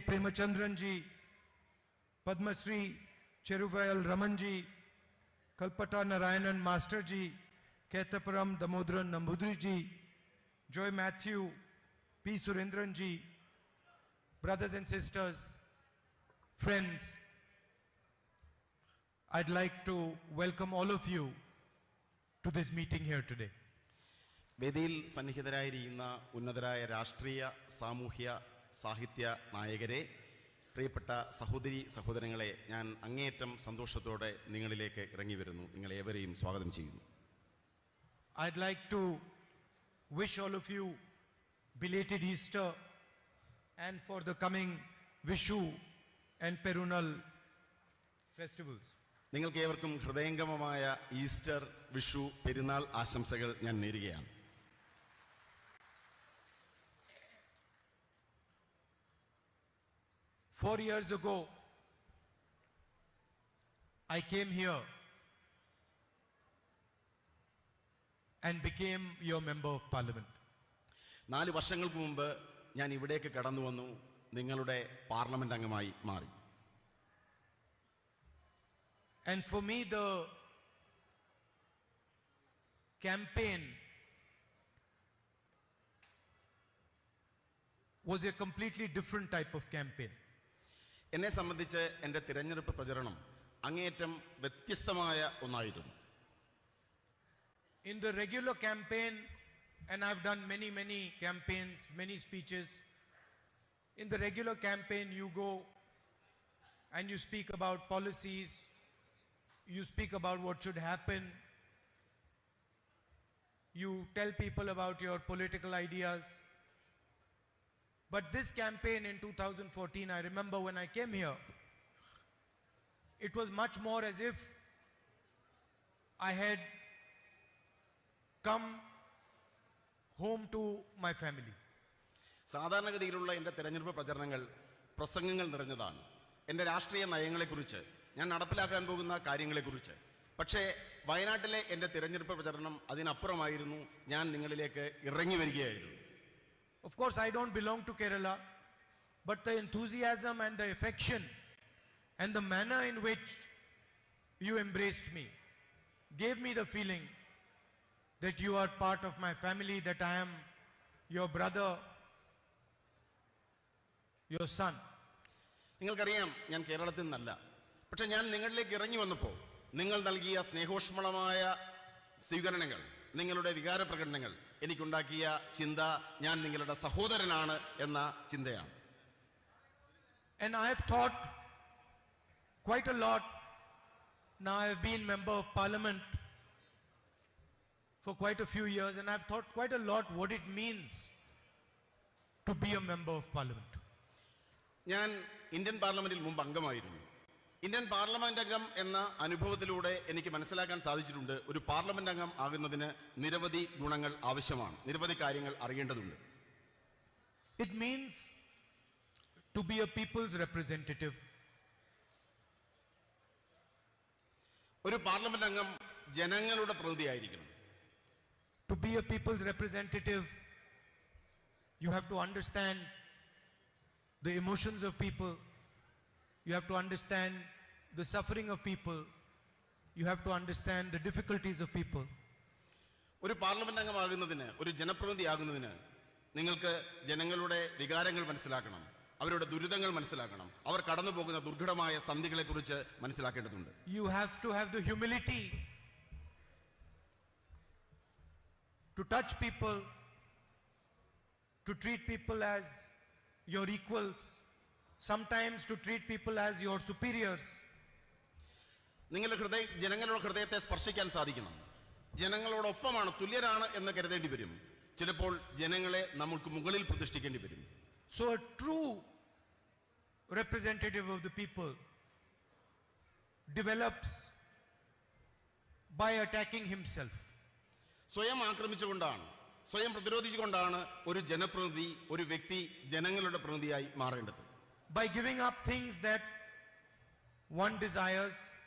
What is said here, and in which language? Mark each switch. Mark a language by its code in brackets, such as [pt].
[en] Premachandran ji, Padma Shri Cheruvayal Raman ji, Kalpata Narayanan Master ji, Ketaparam Damodran Nambudri ji, Joy Matthew, P. Surendran ji, brothers and sisters, friends, I'd like to welcome all of you to this meeting here today. [ml] വേദിയിൽ സന്നിഹിതരായിരിക്കുന്ന ഉന്നതരായ രാഷ്ട്രീയ സാമൂഹ്യ സാഹിത്യ നായകരെ, പ്രിയപ്പെട്ട സഹോദരി സഹോദരങ്ങളെ, ഞാൻ അങ്ങേയറ്റം സന്തോഷത്തോടെ നിങ്ങളിലേക്ക് ഇറങ്ങി വരുന്നു. നിങ്ങളേവരെയും സ്വാഗതം ചെയ്യുന്നു. [en] I'd like to wish all of you belated Easter and for the coming Vishu and Perunal festivals. [ml] നിങ്ങൾക്ക് ഏവർക്കും ഹൃദയംഗമമായ ഈസ്റ്റർ, വിഷു, പെരുന്നാൾ ആശംസകൾ ഞാൻ നേരുകയാണ്. [en] Four years ago, I came here and became your member of parliament. [ml] 4 വർഷങ്ങൾക്ക് മുമ്പ് ഞാൻ ഇവിടേക്ക് കടന്നു വന്നു, നിങ്ങളുടെ പാർലമെന്റ് അംഗമായി മാറി. [en] And for me, the campaign was a completely different type of campaign. [ml] എന്നെ സംബന്ധിച്ച് എൻ്റെ തിരഞ്ഞെടുപ്പ് പ്രചരണം അങ്ങേയറ്റം വ്യത്യസ്തമായ ഒന്നായിരുന്നു. [en] In the regular campaign, and I've done many campaigns, many speeches. In the regular campaign, you go and you speak about policies, you speak about what should happen, you tell people about your political ideas. But this campaign in 2014, I remember when I came here, it was much more as if I had come home to my family. [ml] സാധാരണഗതിയിലുള്ള എൻ്റെ തിരഞ്ഞെടുപ്പ് പ്രചരണങ്ങൾ പ്രസംഗങ്ങൾ നിറഞ്ഞതാണ്. എൻ്റെ രാഷ്ട്രീയ നയങ്ങളെക്കുറിച്ച്, ഞാൻ നടപ്പിലാക്കാൻ പോകുന്ന കാര്യങ്ങളെക്കുറിച്ച്. പക്ഷേ വയനാട്ടിലെ എൻ്റെ തിരഞ്ഞെടുപ്പ് പ്രചരണം അതിനപ്പുറമായിരുന്നു. ഞാൻ നിങ്ങളിലേക്ക് ഇറങ്ങി വരികയായിരുന്നു. [en] Of course, I don't belong to Kerala, but the enthusiasm and the affection and the manner in which you embraced me gave me the feeling that you are part of my family, that I am your brother, your son. [ml] നിങ്ങൾക്കറിയാം, ഞാൻ കേരളത്തിൽ നിന്നല്ല. പക്ഷെ ഞാൻ നിങ്ങളിലേക്ക് ഇറങ്ങി വന്നപ്പോൾ നിങ്ങൾ നൽകിയ സ്നേഹോഷ്മളമായ സ്വീകരണങ്ങൾ, നിങ്ങളുടെ വികാര പ്രകടനങ്ങൾ എനിക്കുണ്ടാക്കിയ ചിന്ത ഞാൻ നിങ്ങളുടെ സഹോദരനാണ് എന്ന ചിന്തയാണ്. [en] And I have thought quite a lot. Now I have been member of parliament for quite a few years, and I have thought quite a lot what it means to be a member of parliament. [ml] ഞാൻ Indian പാർലമെന്റിൽ മുമ്പ് അംഗമായിരുന്നു. Indian parliament അംഗം എന്ന അനുഭവത്തിലൂടെ എനിക്ക് മനസ്സിലാക്കാൻ സാധിച്ചിട്ടുണ്ട്, ഒരു പാർലമെന്റ് അംഗം ആകുന്നതിന് നിരവധി ഗുണങ്ങൾ ആവശ്യമാണ്, നിരവധി കാര്യങ്ങൾ അറിയേണ്ടതുണ്ട്. [en] It means to be a people's representative. [ml] ഒരു പാർലമെന്റ് അംഗം ജനങ്ങളുടെ പ്രതിനിധിയായിരിക്കണം. [en] To be a people's representative, you have to understand the emotions of people. You have to understand the suffering of people. You have to understand the difficulties of people. [ml] ഒരു parliament അംഗമാകുന്നതിന്, ഒരു ജനപ്രതിനിധി ആകുന്നതിന് നിങ്ങൾക്ക് ജനങ്ങളുടെ വികാരങ്ങൾ മനസ്സിലാക്കണം, അവരുടെ ദുരിതങ്ങൾ മനസ്സിലാക്കണം, അവർ കടന്നു പോകുന്ന ദുർഘടമായ സന്ധികളെ കുറിച്ച് മനസ്സിലാക്കേണ്ടതുണ്ട്. [en] You have to have the humility to touch people, to treat people as your equals, sometimes to treat people as your superiors. [ml] നിങ്ങളുടെ ജനങ്ങളുടെ ഹൃദയത്തെ സ്പർശിക്കാൻ സാധിക്കണം. ജനങ്ങളോടൊപ്പമാണ്, തുല്യരാണ് എന്ന് കരുതേണ്ടി വരും. ചിലപ്പോൾ ജനങ്ങളെ നമുക്ക് മുകളിൽ പ്രതിഷ്ഠിക്കേണ്ടി വരും. [en] So a true representative of the people develops by attacking himself. [ml] സ്വയം ആക്രമിച്ചുകൊണ്ടാണ്, സ്വയം പ്രതിരോധിച്ചുകൊണ്ടാണ് ഒരു ജനപ്രതിനിധി, ഒരു വ്യക്തി ജനങ്ങളുടെ പ്രതിനിധിയായി മാറേണ്ടത്. [en] By giving up things that one desires,